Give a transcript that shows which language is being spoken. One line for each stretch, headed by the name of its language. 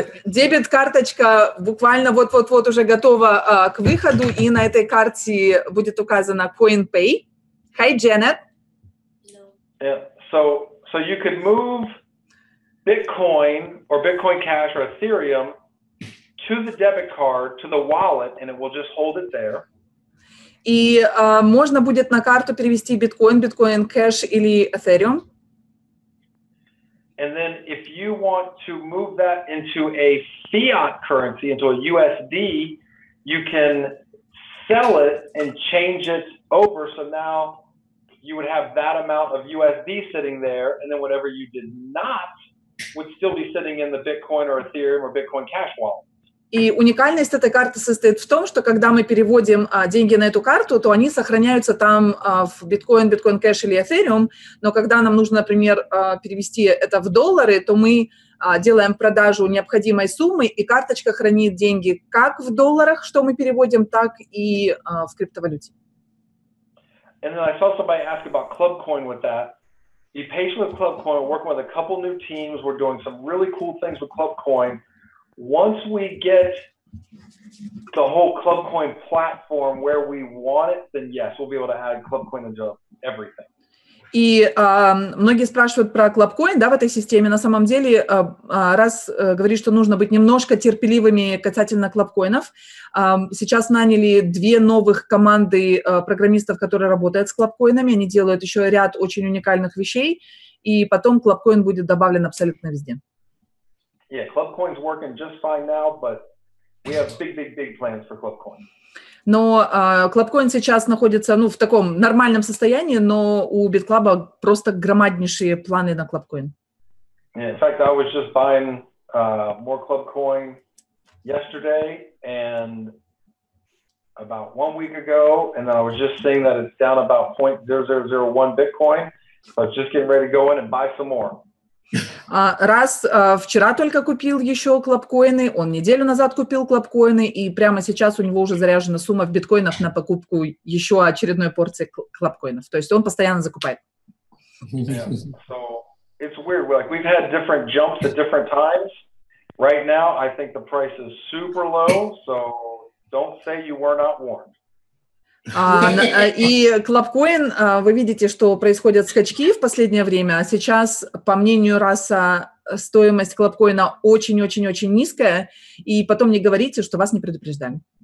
Russian: Дебет-карточка буквально вот-вот-вот уже готова к выходу, и на этой карте будет указано CoinPay.
English: Hi, Janet. Yeah. So you could move Bitcoin or Bitcoin Cash or Ethereum to the debit card, to the wallet, and it will just hold it there.
Russian: И можно будет на карту перевести биткоин, биткоин кэш или Ethereum.
English: And then if you want to move that into a fiat currency, into a USD, you can sell it and change it over. So now you would have that amount of USD sitting there, and then whatever you did not would still be sitting in the Bitcoin or Ethereum or Bitcoin Cash wallet.
Russian: И уникальность этой карты состоит в том, что когда мы переводим деньги на эту карту, то они сохраняются там в биткоин, биткоин кэш или эфириум, но когда нам нужно, например, перевести это в доллары, то мы делаем продажу необходимой суммы, и карточка хранит деньги как в долларах, что мы переводим, так и в криптовалюте.
English: And then I saw somebody ask about ClubCoin with that. Be patient with ClubCoin. We're working with a couple new teams. We're doing some really cool things with ClubCoin. Once we get the whole ClubCoin platform where we want it, then yes, we'll be able to add ClubCoin into everything.
Russian: И многие спрашивают про ClubCoin, да, в этой системе. На самом деле, раз говорит, что нужно быть немножко терпеливыми касательно ClubCoin'ов, сейчас наняли 2 новых команды программистов, которые работают с ClubCoin'ами. Они делают еще ряд очень уникальных вещей, и потом ClubCoin будет добавлен абсолютно везде.
English: Yeah, ClubCoin's working just fine now, but we have big plans for ClubCoin.
Russian: Но ClubCoin сейчас находится, в таком нормальном состоянии, но у BitClub просто громаднейшие планы на ClubCoin.
English: Yeah, in fact, I was just buying more club coin yesterday and about 1 week ago, and then I was just seeing that it's down about 0.0001 Bitcoin. So I was just getting ready to go in and buy some more.
Russian: Раз вчера только купил еще клабкоины, он неделю назад купил клабкоины, и прямо сейчас у него уже заряжена сумма в биткоинах на покупку еще очередной порции клабкоинов. То есть он постоянно закупает.
English: Yeah. So it's weird. Like we've had different jumps at different times. Right now, I think the price is super low. So don't say you were not warned.
Russian: И клабкоин, вы видите, что происходят скачки в последнее время, а сейчас, по мнению Раса, стоимость клабкоина очень-очень-очень низкая, и потом не говорите, что вас не предупреждали.